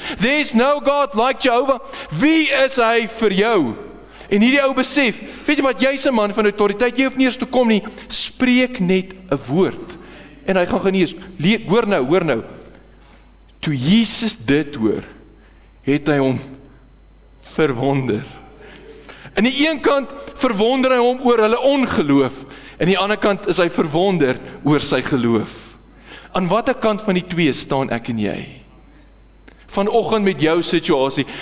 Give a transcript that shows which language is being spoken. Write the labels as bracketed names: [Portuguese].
[English] There's no God like Jehovah. [Afrikaans] Wie is hy vir jou? En hierdie ou besef, weet jy wat, jy's 'n man van autoriteit, jy hoef nie eers te kom nie, spreek net 'n woord. En hy gaan genees. Hoor nou. Toe Jesus dit hoor, het hy hom verwonder. Aan die een kant verwonder hy hom oor hulle ongeloof, en aan die ander kant is hy verwonder oor sy geloof. Aan watter kant van die twee staan ek en jy? Vanoggend met jou situasie.